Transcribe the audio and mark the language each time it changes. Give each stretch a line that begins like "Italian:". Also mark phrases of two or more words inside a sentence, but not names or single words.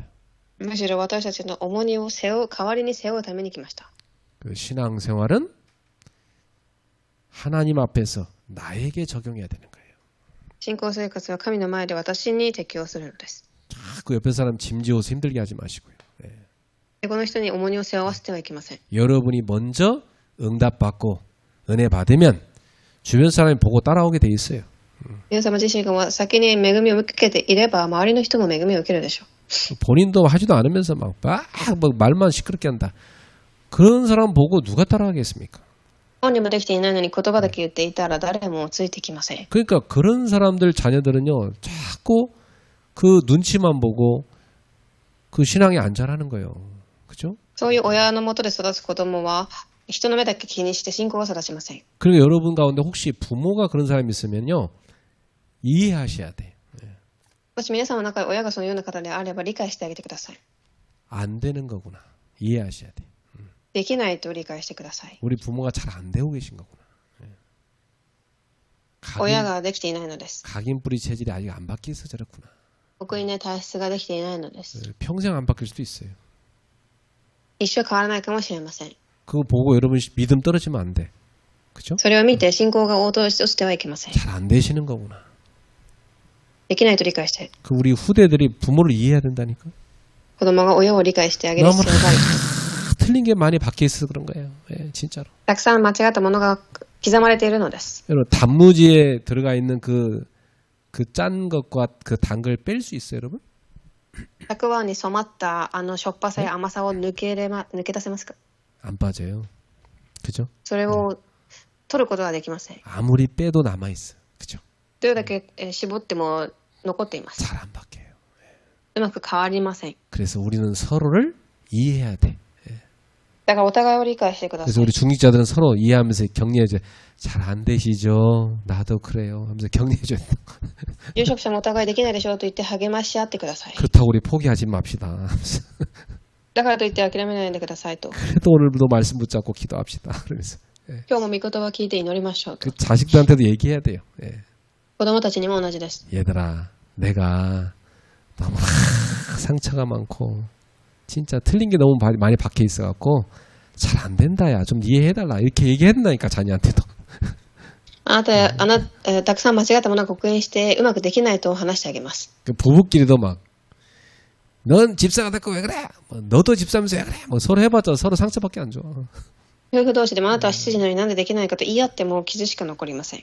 Japanese: むしろ私たちの重荷を代わりに背負うために来ました。
Korean: 그 신앙생활은 하나님 앞에서 나에게 적용해야 되는 거예요.
Japanese: 信仰生活は神の前で私に適応するのです。
Korean: 자꾸 옆에 사람 짐 지어서 힘들게 하지 마시고요.
Japanese: この人に重荷を背負わせてはいけません。
Korean: 여러분이 먼저 응답받고 은혜 받으면 주변 사람이 보고 따라오게 돼 있어요.
Japanese: 皆様自身が先に恵みを受けていれば周りの人も恵みを受けるでしょう。
Korean: 본인도 하지도 않으면서 막 말만 시끄럽게 한다. 그런 사람 보고 누가 따라가겠습니까?
Japanese: 本人もできていないのに言葉だけ言っていたら誰もついてきません。
Korean: 그러니까 그런 사람들 자녀들은요 자꾸 그 눈치만 보고 그 신앙이 안 자라는 거예요. 그죠?
Japanese: そういう親のもとで育つ子供は人の目だけ気にして信仰を育ちません。
Korean: 그리고 여러분 가운데 혹시 부모가 그런 사람이 있으면요 이해하셔야 돼.
Japanese: もし皆さんの中で親がそのような方であれば理解してあげてください。
Korean: 안 되는 거구나. 이해하셔야 돼.
Japanese: できないと理解してください。
Korean: 우리 부모가 잘 안 되고 계신 거구나. 예.
Japanese: 親
Korean: 각인,
Japanese: ができていないのです。
Korean: 각인 뿌리 체질이 아직 안 바뀌어서 저렇구나.
Japanese: 僕にね、体質ができていないので
Korean: 예,
Japanese: す。
Korean: 평생 안 바뀔 수도 있어요.
Japanese: 一生変わらないかもしれません。
Korean: 그거 보고 여러분 믿음 떨어지면 안 돼. 그죠?
Japanese: それを見て信仰が応答してはいけません。
Korean: 잘 안 되시는 거구나.
Japanese: できないと理解して、
Korean: 그 우리 후대들이 부모를 이해해야 된다니까.
Japanese: 子供が親を理解してあげる必要がある。
Korean: 틀린 게 많이 박혀 있어서 그런 거예요. 예, 진짜로.
Japanese: たくさん間違ったものが刻まれているのです。
Korean: 여러분 단무지에 들어가 있는 그 짠 것과 그 단 걸 뺄 수 있어요, 여러분?
Japanese: たくあんに染まったしょっぱさや甘さを抜け出せますか？
Korean: 안 빠져요. 그죠?
Japanese: それを取ることはできません。
Korean: 아무리 빼도 남아 있어. 그죠?
Japanese: どれだけ絞っても残っています。
Korean: 잘 안 바뀌어요.
Japanese: うまく変わりません。
Korean: 그래서 우리는 서로를 이해해야 돼.
Japanese: だからお互いを理解してくだ
Korean: 그래서
Japanese: さい。
Korean: 우리 중직자들은 서로 이해하면서 격려해줘. 잘 안 되시죠? 나도 그래요. 하면서 격려해줘야 돼.
Japanese: 有職者もお互いできないでしょうと言って励まし合ってください。
Korean: 그렇다고 우리 포기하지 맙시다. 하면서
Japanese: だからといって諦めないでくださいと。
Korean: 그래도 오늘도 말씀 붙잡고 기도합시다. 그러면서
Japanese: 今日も御言葉を聞いて祈りましょうと。
Korean: 그 자식들한테도 얘기해야 돼요. 예.
Japanese: 子供たちにも同じです。
Korean: 얘들아, 내가 너무나 상처가 많고 진짜 틀린 게 너무 많이 박혀 있어갖고 잘 안 된다, 야. 좀 이해해달라. 이렇게 얘기해야 된다니까, 자녀한테도.
Japanese: たくさん間違ったものを刻印してうまくできないと話してあげます。
Korean: 그 부부끼리도 막, 넌 집사가 됐고 왜 그래? 뭐, 너도 집사면서 왜 그래? 뭐 서로 해봤자 서로 상처밖에 안 줘.
Japanese: 夫婦同士でもあなたは執事なのになんでできないかと言い合っても傷しか残りません。